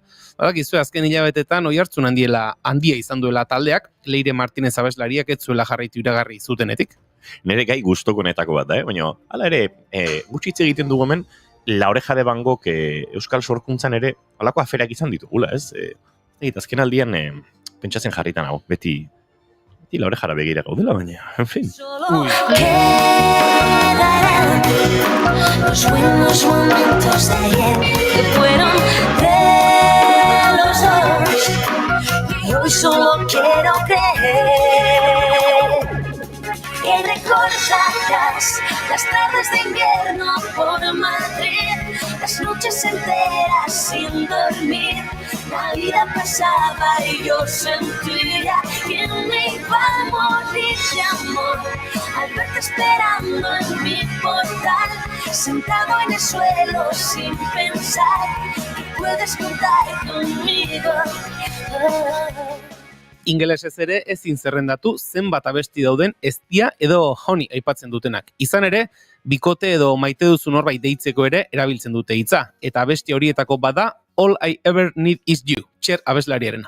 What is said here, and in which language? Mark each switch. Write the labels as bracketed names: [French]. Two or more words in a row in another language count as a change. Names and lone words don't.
[Basque] Badakizue azken hilabetetan oihartzun handia izan duela taldeak, Leire Martinez abeslariak ez zuela jarraitu iragarri zutenetik. Nire gai gustokonetako bat da, baina hala ere, gutxitze egiten dugu hemen, La Oreja de Van Gogh euskal sorkuntzan ere halako aferak izan ditugula, ez? Azken aldian pentsatzen jarritan hau, beti Tila orejara begira gaudela, baina, [Spanish] en fin. Quedarán los buenos momentos de ayer que fueron de los dos y hoy solo quiero creer que recordarás las tardes de invierno por Madrid, las noches enteras sin dormir. La vida pasaba y yo sentía que me iba a morir de amor al verte esperando en mi portal, sentado en el suelo sin pensar que puedes contar conmigo. [Basque] Ingelesez ere ezin zerrendatu zenbat abesti dauden eztia edo honey aipatzen dutenak. Izan ere, bikote edo maite duzu norbait deitzeko ere erabiltzen dute hitza. Eta abesti horietako bada All I Ever Need Is You, Cher abeslariarena.